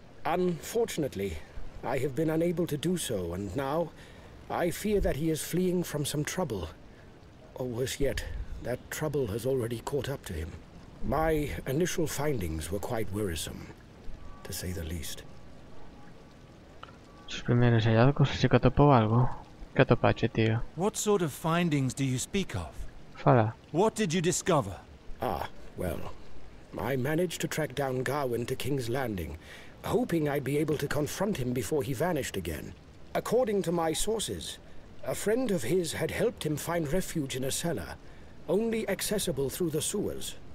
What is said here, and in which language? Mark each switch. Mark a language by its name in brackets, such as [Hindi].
[English] Unfortunately, I have been unable to do so, and now I fear that he is fleeing from some trouble. Or worse yet, that trouble has already caught up to him. My initial findings were quite worrisome, to say the least. [Galician] Sus primeiros hallazgos, así que atopou algo. Que atopache, tío? [English] What sort of findings do you speak of? [Galician] Fala. [English] What did you discover? Ah, well, I managed to track down Gawain to King's Landing, hoping I'd be able to confront him before he vanished again. According to my sources, a friend of his had helped him find refuge in a cellar, only accessible through the sewers.